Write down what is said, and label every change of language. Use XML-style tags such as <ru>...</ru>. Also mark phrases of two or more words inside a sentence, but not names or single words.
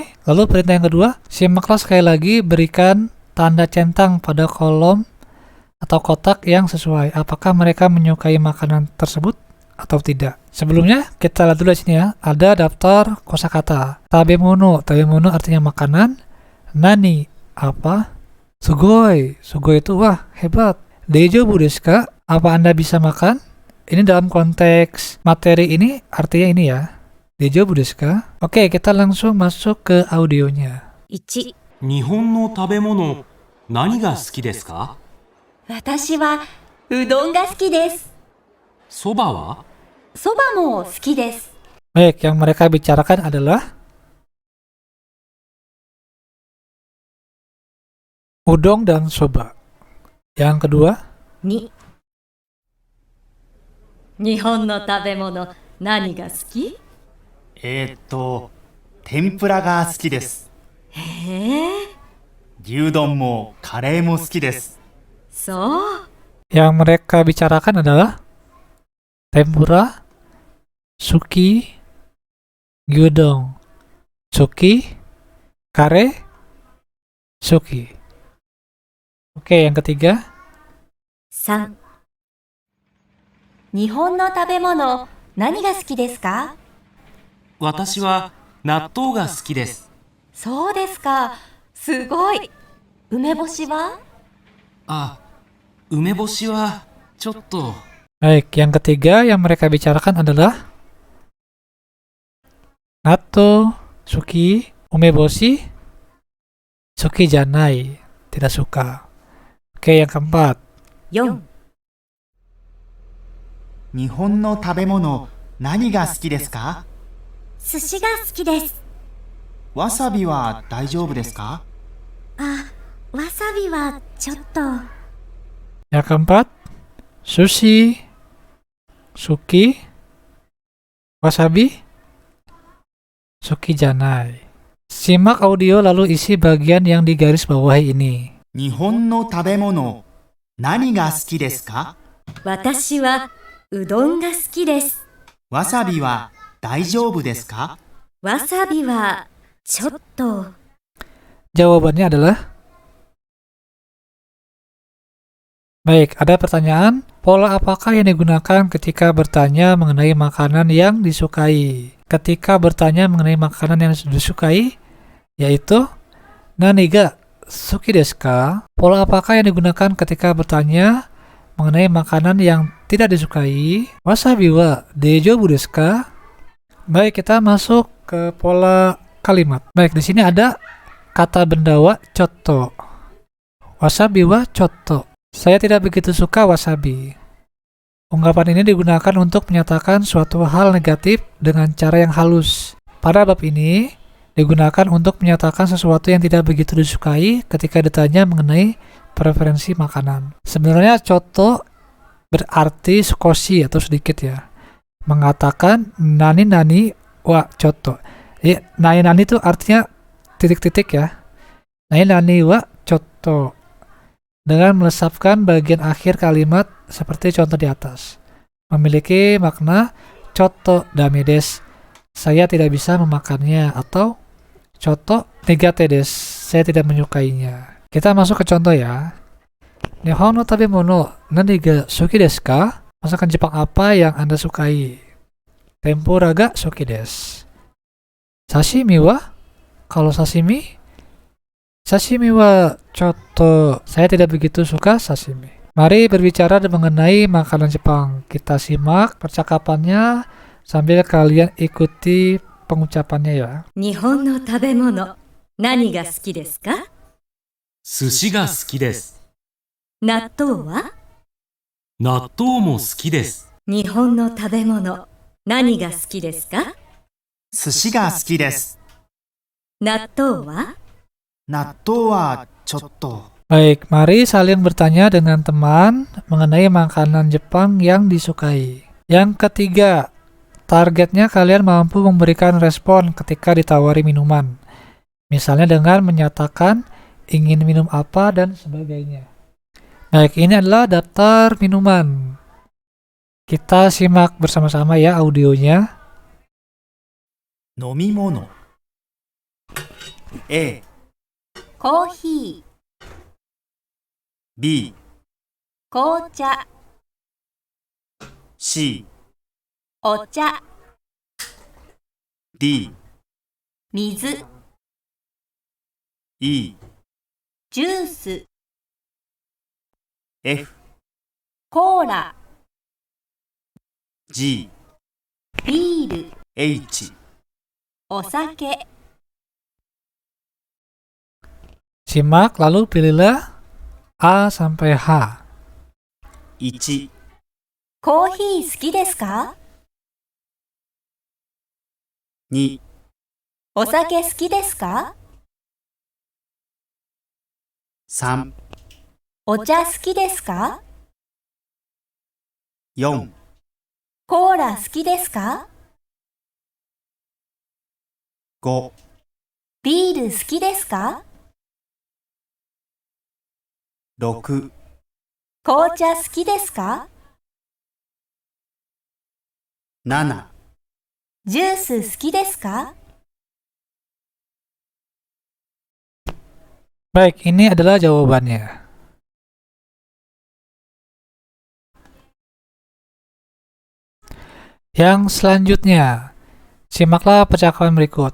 <id>Lalu perintah yang kedua, simaklah sekali lagi, berikan tanda centang pada kolom atau kotak yang sesuai. Apakah mereka menyukai makanan tersebut atau tidak? Sebelumnya kita lihat dulu di sini ya. Ada daftar kosakata.</id> <ja>食べ物、食べ物</ja> <id>artinya makanan. Nani, apa?</id> <ja>すごい、すごい</ja> <id>itu wah hebat.</id> <ja>大丈夫ですか?</ja> <id>Apa Anda bisa makan? Ini dalam konteks materi ini artinya ini ya.</id> <ja>大丈夫ですか?</ja> <id>Oke, kita langsung masuk ke audionya.</id> <ja>1、日本の食べ物、何が好きですか？私はうどんが好きです。そばは？そばも好きです。</ja> <id>Baik, yang mereka bicarakan adalah udon dan soba. Yang kedua,</id> <ja>2、日本の食べ物何が好き？天ぷらが好きです。へえ、牛丼もカレーも好きです。そう。</ja> <id>yang mereka bicarakan adalah tempura, suki, gyudon, suki, kare, suki. Oke, yang ketiga,</id> <ja>3、日本の食べ物何が好きですか？私は納豆が好きです。そうですか。すごい。梅干しは？あ、梅干しはちょっと。</ja> <id>baik, yang ketiga yang mereka bicarakan adalah natto, suki, umeboshi,</id> <ja>好きじゃない,</ja> <id>tidak suka. Oke, yang keempat,</id> <ja>4、日本の食べ物何が好きですか？寿司が好きです。わさびは大丈夫ですか？あ、わさびはちょっと。</ja> <id>yang keempat,</id> <ja>寿司、好き、わさび、好きじゃない.</ja> <id>Simak audio lalu isi bagian yang digaris bawahi ini.</id> <ja>日本の食べ物何が好きですか？私はうどんが好きです。わさびは大丈夫ですか？わさびはちょっと、</ja> <id>Jawabannya adalah baik, ada pertanyaan, pola apakah yang digunakan ketika bertanya mengenai makanan yang disukai? Ketika bertanya mengenai makanan yang disukai, yaitu</id> <ja>何が好きですか?</ja> <id>Pola apakah yang digunakan ketika bertanya mengenai makanan yang tidak disukai?</id> <ja>わさびは大丈夫ですか?</ja> <id>Baik, kita masuk ke pola kalimat. Baik, di sini ada kata benda</id> <ja>はちょっと. わさびはちょっと.</ja> <id>Saya tidak begitu suka wasabi. Ungkapan ini digunakan untuk menyatakan suatu hal negatif dengan cara yang halus. Pada bab ini, digunakan untuk menyatakan sesuatu yang tidak begitu disukai ketika ditanya mengenai preferensi makanan. Sebenarnya choto berarti sukoshi atau sedikit ya. Mengatakan</id> <ja>何はちょっと.</ja> <id>Ya, nani itu artinya titik-titik ya.</id> <ja>何はちょっと.</ja> <id>Dengan melesapkan bagian akhir kalimat seperti contoh di atas. Memiliki makna</id> <ja>ちょっとだめです.</ja> <id>Saya tidak bisa memakannya, atau</id> <ja>ちょっと苦手です.</ja> <id>Saya tidak menyukainya. Kita masuk ke contoh ya.</id> <ja>日本の食べ物何が好きですか?</ja> <id>Masakan Jepang apa yang Anda sukai?</id> <ja>天ぷらが好きです. 刺身は? Kalau sashimi? 刺身はちょっと.</ja> <id>Saya tidak begitu suka sashimi. Mari berbicara mengenai makanan Jepang. Kita simak percakapannya sambil kalian ikuti pengucapannya ya.</id> <ja>日本の食べ物、何が好きですか？寿司が好きです。納豆は？納豆も好きです。日本の食べ物、何が好きですか？寿司が好きです。納豆は？納豆はちょっと。</ja> <id>Baik, mari saling bertanya dengan teman mengenai makanan Jepang yang disukai. Yang ketiga, targetnya kalian mampu memberikan respon ketika ditawari minuman. Misalnya dengan menyatakan ingin minum apa dan sebagainya. Baik, ini adalah daftar minuman. Kita simak bersama-sama ya audionya.</id> <ja>飲み物 A、コーヒー、 B、紅茶、 C、お茶、 D、水、 E、ジュース、 F、コーラ、 G、ビール、 H、お酒。</ja> <id>Simak lalu pilihlah A sampai H.</id> <ja>1、コーヒー好きですか？ 2、お酒好きですか？ 3、お茶好きですか？ 4、コーラ好きですか？ 5、ビール好きですか？ 6、紅茶好きですか？ 7、ジュース好きですか？</ja> <id>Baik, ini adalah jawabannya. Yang selanjutnya, simaklah percakapan berikut.</id>